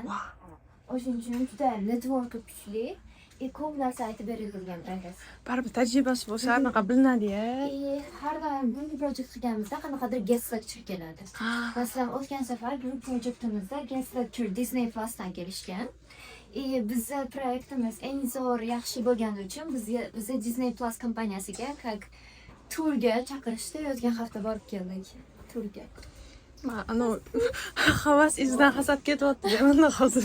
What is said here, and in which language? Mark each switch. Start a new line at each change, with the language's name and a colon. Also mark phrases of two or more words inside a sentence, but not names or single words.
Uzbek: O'shuning uchun juda networki kuchli. Ko'p narsa aytib berilgan professor. Baribir tajribasi bo'lsa, anaqa bilinadi-ya. Har doim
English: group project
Uzbek: qilganimizda qanaqadir
English: guest lecture
Uzbek: keladi. Masalan, o'tgan safar group projectimizda
English: guest lecture
Uzbek: Disney Plus'dan kelishgan. Bizning proyektimiz eng zo'r, yaxshi bo'lgani uchun bizni Disney Plus kompaniyasiga turga chaqirishdi. O'tgan hafta borib keldik turga. Ana havas izdan hasad ketyapti mana hozir.